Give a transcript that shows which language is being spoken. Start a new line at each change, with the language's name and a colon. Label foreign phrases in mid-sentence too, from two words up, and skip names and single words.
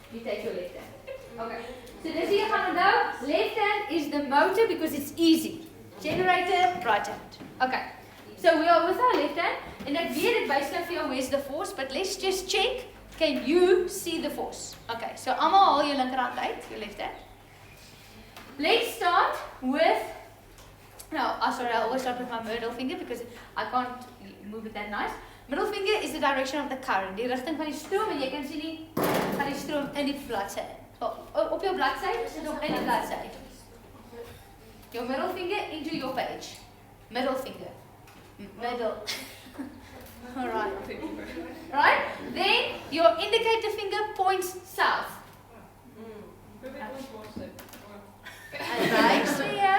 English: indicate your left hand.
Afrikaans: Okay. So dis hier gaan onthou,
English: left hand is the motor because it's easy. Generator, right hand. Okay. So we are with our left hand, and
Afrikaans: ek weet dit wys nou vir jou
English: where's the force, but let's just check. Can you see the force? Okay. So
Afrikaans: almal haal jou linkerhand uit,
English: your left hand. Let's start with sorry, I always start with my middle finger because I can't move it that nice. Middle finger is the direction of the current,
Afrikaans: die rigting van die stroom, en jy kan sien die gaan die stroom in die bladsy. Op jou bladsy, sit op in die bladsy.
English: Your middle finger into your page. Middle finger. Middle. Alright. Right? Then your indicator finger points south. Right, so yeah.